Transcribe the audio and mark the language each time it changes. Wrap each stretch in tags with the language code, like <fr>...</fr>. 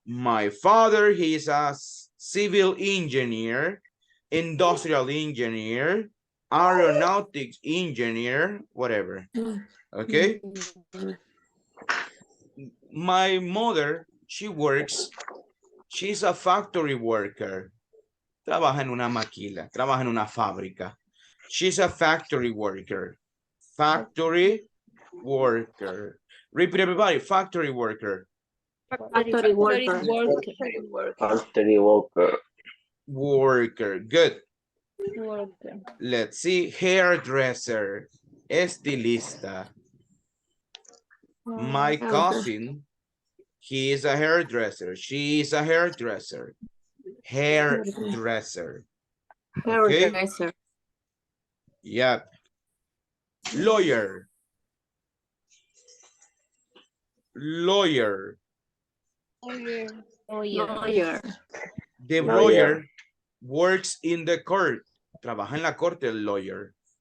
<en>My father, he is a civil engineer, industrial engineer, aeronautics engineer, whatever. Okay. My mother, she's a factory worker.</en> <es>Trabaja en una maquila, trabaja en una fábrica.</es> <en>She's a factory worker. Factory worker. Repeat everybody, factory worker. Factory worker. Factory worker. Worker, good. Worker. Let's see, hairdresser, estilista. My cousin, he is a hairdresser. She is a hairdresser. Hairdresser. Okay? Hairdresser. Yep. Lawyer. Lawyer. Lawyer. The lawyer works in the court.</en> <es>Trabaja en la corte el lawyer.</es>